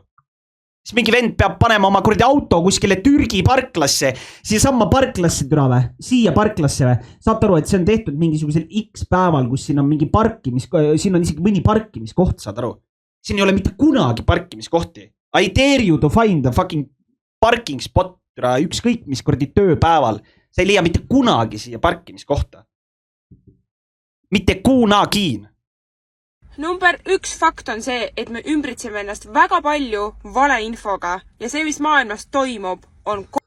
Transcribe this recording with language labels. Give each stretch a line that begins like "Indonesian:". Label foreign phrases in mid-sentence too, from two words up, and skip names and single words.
Estonian: Siis mingi vend peab panema oma kuradi auto kuskile Türgi parklasse, siia samma parklasse türa või, siia parklasse või. Saad aru, et see on tehtud mingisugusel X päeval, kus siin on mingi siin on isegi mõni parkimiskoht, saad aru. Siin ei ole mitte kunagi parkimiskohti.
English: I dare you to find a fucking parking spot,
Estonian: ükskõik mis kordi tööpäeval. Sa ei leia mitte kunagi siia parkimiskohta. Mitte kunagi. Number 1 fakt on see, et me ümbritseme ennast väga palju valeinfoga ja see, mis maailmas toimub, on...